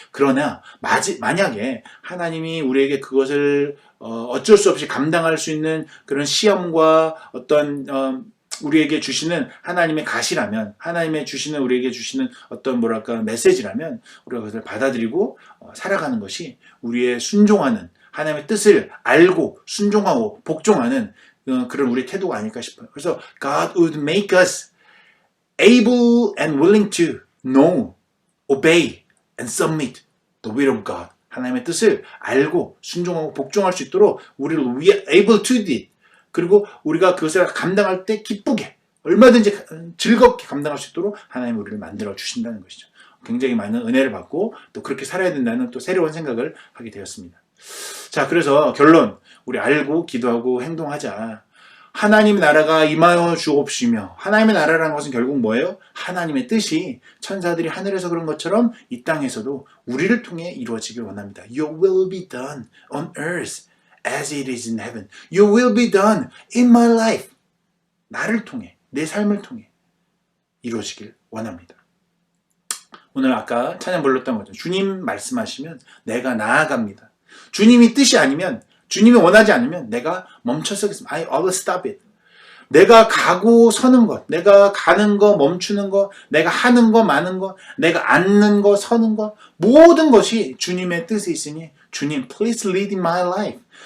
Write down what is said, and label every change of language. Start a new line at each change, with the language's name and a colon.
Korean: 그러나 만약에 하나님이 우리에게 그것을 어쩔 수 없이 감당할 수 있는 그런 시험과 어떤 우리에게 주시는 하나님의 가시라면, 우리에게 주시는 어떤 메시지라면 우리가 그것을 받아들이고 살아가는 것이 우리의 순종하는 하나님의 뜻을 알고 순종하고 복종하는 그런 우리 태도가 아닐까 싶어요. 그래서
English: God would make us able and willing to know, obey and submit the will of God.
Korean: 하나님의 뜻을 알고 순종하고 복종할 수 있도록 우리를
English: we are able to do it.
Korean: 그리고 우리가 그것을 감당할 때 기쁘게 얼마든지 즐겁게 감당할 수 있도록 하나님이 우리를 만들어 주신다는 것이죠. 굉장히 많은 은혜를 받고 또 그렇게 살아야 된다는 또 새로운 생각을 하게 되었습니다. 자, 그래서 결론, 우리 알고 기도하고 행동하자. 하나님의 나라가 임하여 주옵시며, 하나님의 나라라는 것은 결국 뭐예요? 하나님의 뜻이 천사들이 하늘에서 그런 것처럼 이 땅에서도 우리를 통해 이루어지길 원합니다.
English: Your will be done on earth as it is in heaven. Your will be done in my life.
Korean: 나를 통해, 내 삶을 통해 이루어지길 원합니다. 오늘 아까 찬양 불렀던 거죠. 주님 말씀하시면 내가 나아갑니다. 주님이 뜻이 아니면, 주님이 원하지 않으면 내가 멈춰서겠습니다.
English: I will stop it.
Korean: 내가 가고 서는 것, 내가 가는 거, 멈추는 거, 내가 하는 거, 마는 거, 내가 앉는 거, 서는 거, 모든 것이 주님의 뜻이 있으니 주님,
English: please lead my life.